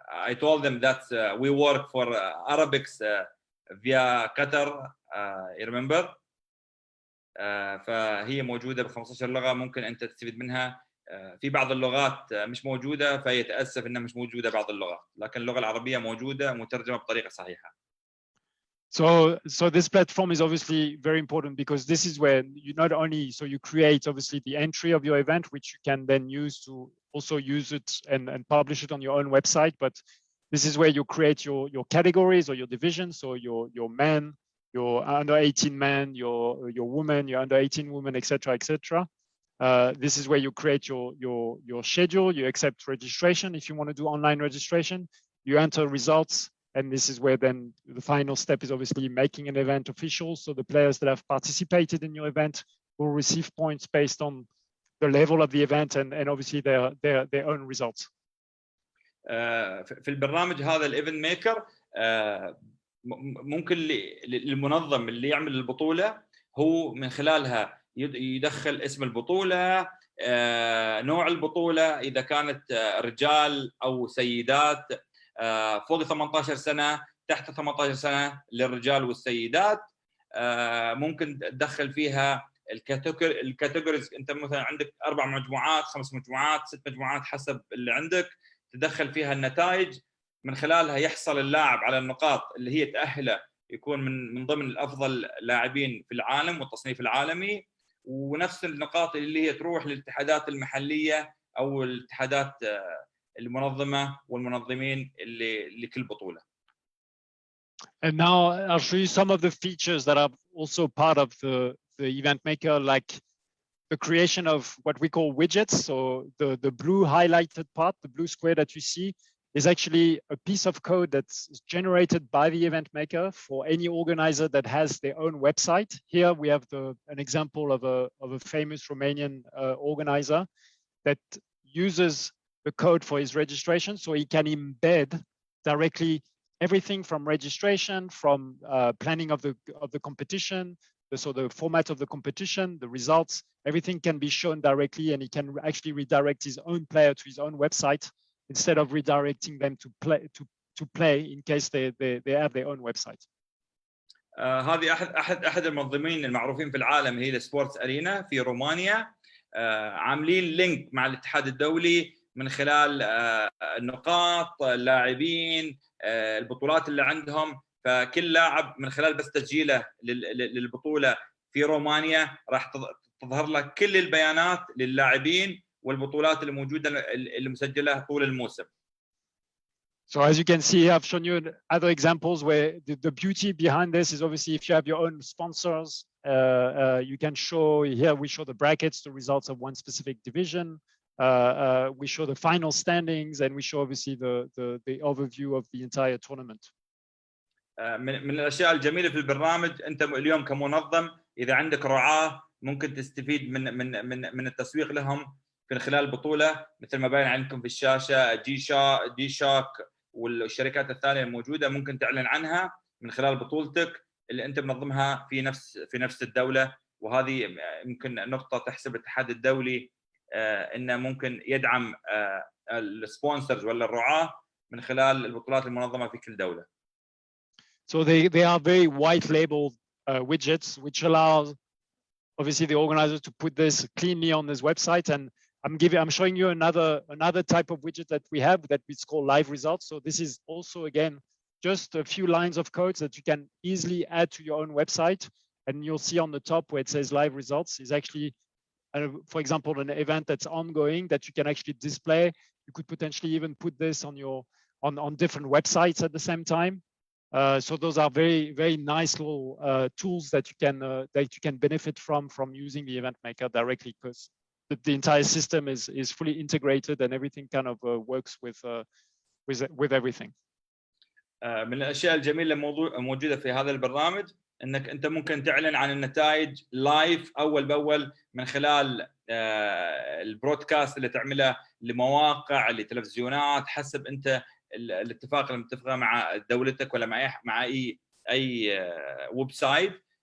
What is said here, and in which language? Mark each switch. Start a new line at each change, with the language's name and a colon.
English: I told them that we work for Arabics via Qatar, you remember?
Arabic: فهي موجودة ب 15 لغة، ممكن أنت تستفيد منها. في بعض اللغات مش موجودة، فيتأسف إنها مش موجودة بعض اللغات، لكن اللغة العربية موجودة مترجمة بطريقة صحيحة.
English: So this platform is obviously very important because this is where you not only, so you create obviously the entry of your event, which you can then use to also use it and publish it on your own website, but this is where you create your categories or your divisions. So your men, your under 18 men, your women, your under 18 women, etc., etc. This is where you create your schedule. You accept registration if you want to do online registration. You enter results, and this is where then the final step is obviously making an event official. So the players that have participated in your event will receive points based on the level of the event and obviously their own results.
Arabic: في البرنامج هذا الايفنت ميكر ممكن للمنظم اللي يعمل البطوله هو من خلالها يدخل اسم البطوله، نوع البطوله اذا كانت رجال او سيدات، فوق 18 سنه، تحت 18 سنه للرجال والسيدات. ممكن تدخل فيها الكاتيجوريز. انت مثلا عندك 4 مجموعات، 5 مجموعات، 6 مجموعات حسب اللي عندك، تدخل فيها النتائج، من خلالها يحصل اللاعب على النقاط اللي هي تأهله يكون من ضمن الأفضل لاعبين في العالم والتصنيف العالمي، ونفس النقاط اللي هي تروح للاتحادات المحلية أو الاتحادات المنظمة والمنظمين اللي لكل بطولة.
English: And now I'll show you some of the features that are also part of the event maker, like the creation of what we call widgets. So the blue highlighted part, the blue square that you see, is actually a piece of code that's generated by the event maker for any organizer that has their own website. Here we have an example of a famous Romanian organizer that uses the code for his registration, so he can embed directly everything from registration, from planning of the competition, so the format of the competition, the results, everything can be shown directly, and he can actually redirect his own player to his own website instead of redirecting them to play in case they have their own website.
Arabic: هذه احد المنظمين المعروفين في العالم، هي السبورتس ارينا في رومانيا. عاملين لينك مع الاتحاد الدولي من خلال النقاط، اللاعبين، البطولات اللي عندهم. فكل لاعب من خلال بس تسجيله للبطوله في رومانيا راح تظهر لك كل البيانات للاعبين والبطولات اللي موجوده اللي مسجله طول الموسم.
English: So as you can see, I've shown you other examples where the beauty behind this is obviously if you have your own sponsors, you can show here, we show the brackets, the results of one specific division. We show the final standings, and we show obviously the overview of the entire tournament.
Arabic: من الاشياء الجميله في البرنامج، انت اليوم كمنظم اذا عندك رعاه ممكن تستفيد من التسويق لهم من خلال البطوله، مثل ما باين عندكم في الشاشه دي شاك والشركات الثانيه الموجوده، ممكن تعلن عنها من خلال بطولتك اللي انت منظمها في نفس الدوله. وهذه يمكن نقطه تحسب الاتحاد الدولي انه ممكن يدعم السبونسرز ولا الرعاه من خلال البطولات المنظمه في كل دوله.
English: So they are very white labeled widgets, which allows obviously the organizer to put this cleanly on his website. And I'm showing you another type of widget that we have that it's called live results. So this is also again just a few lines of codes that you can easily add to your own website, and you'll see on the top where it says live results is actually, for example, an event that's ongoing that you can actually display. You could potentially even put this on different websites at the same time. So those are very nice little tools that you can benefit from using the event maker directly, because the entire system is fully integrated and everything kind of works with everything.
Arabic: من الاشياء الجميله موجوده في هذا البرنامج انك انت ممكن تعلن عن النتائج لايف اول باول من خلال البرودكاست اللي تعمله لمواقع لتلفزيونات، حسب انت الاتفاق اللي متفقه مع دولتك ولا مع اي ويب سايت.